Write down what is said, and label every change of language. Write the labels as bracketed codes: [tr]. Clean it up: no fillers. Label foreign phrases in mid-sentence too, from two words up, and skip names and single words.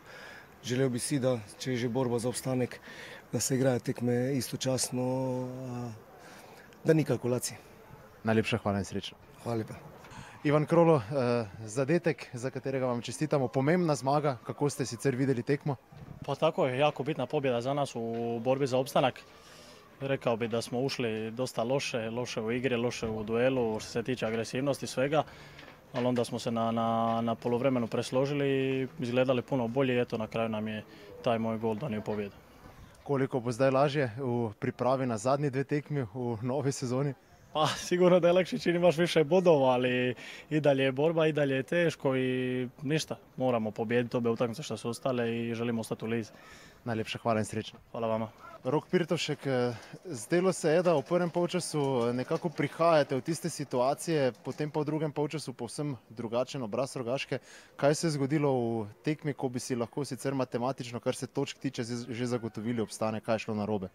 [sl] Želel bi si, da če je že borba za obstanek, da se igrajo tekme istočasno, da ni kalkulacije. Najlepša hvala in srečno. Hvala lepa. Ivan Krolo, zadetek, za katerega vam čestitamo, pomembna zmaga, kako ste sicer videli tekmo? [hr] Pa tako je, jako bitna pobjeda za nas u borbi za opstanak. Rekao bi da smo ušli dosta loše u igri, loše u duelu što se tiče agresivnosti svega, ali onda smo se na poluvremenu presložili i izgledali puno bolje i eto na kraju nam je taj moj gol donio pobjedu. [sl] Koliko bo zdaj lažje v pripravi na zadnji 2 tekmi v novi sezoni? [hr] Pa sigurno da je lakše čim imaš više bodova, ali i dalje je borba, i dalje je teško i ništa. Moramo pobijediti obe utakmice što su ostale i želimo ostati u lizi. [sl] Najlepša hvala in srečno. [hr] Hvala vama. [sl] Rok Pirtovšek, zdelo se je, da v prvem polčasu nekako prihajate v tiste situacije, potem pa v drugem polčasu povsem drugačen obraz Rogaške. Kaj se je zgodilo v tekmi, ko bi si lahko sicer matematično, kar se točk tiče, že zagotovili obstanek, kaj je šlo narobe?